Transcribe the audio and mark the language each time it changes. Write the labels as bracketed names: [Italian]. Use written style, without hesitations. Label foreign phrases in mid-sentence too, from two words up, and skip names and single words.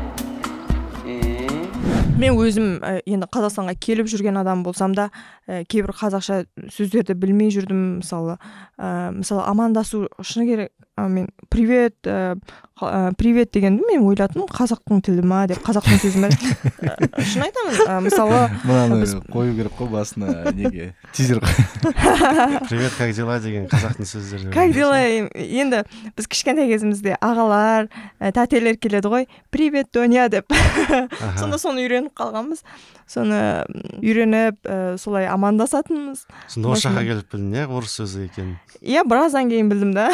[Kazakh] Мен өзім енді Қазақстанға келіп жүрген адам болсам да, кейбір қазақша сөздерді білмей жүрдім. Мысалы амандасу шыны керек, мен привет дегенді мен ойлатым қазақтың тілі ма деп, қазақтың сөзі ма. Шын айтамын, мысалы мынаны қою керек қой басына, неге тизер. [Russian] Привет, как дела [Kazakh] деген қазақтың сөздері. [Russian] Как дела? [Kazakh] Енді біз кішкентай кезімізде ағалар, тәтелер келеді ғой, привет, Доня деп. Сонда соны үйреніп қалғанбыз. Соны үйреніп, солай амандасатынбыз. Сонда осы жаққа келіп білдің, не орыс сөзі екен? Иә, біраздан кейін білдім да.